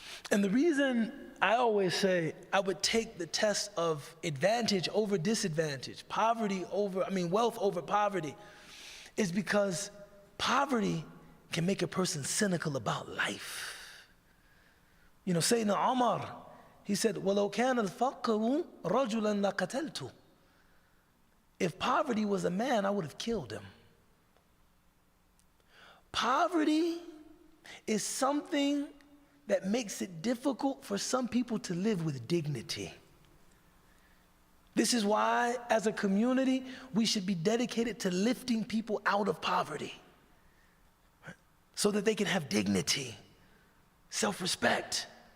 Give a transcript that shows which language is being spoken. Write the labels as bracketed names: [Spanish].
[English] And the reason I always say I would take the test of advantage over disadvantage, wealth over poverty, is because poverty can make a person cynical about life. Sayyidina Umar, he said, [Arabic] وَلَوْ كَانَ الْفَقْرُ رَجُلًا لَقَتَلْتُ. [English] If poverty was a man, I would have killed him. Poverty is something that makes it difficult for some people to live with dignity. This is why, as a community, we should be dedicated to lifting people out of poverty so that they can have dignity, self-respect.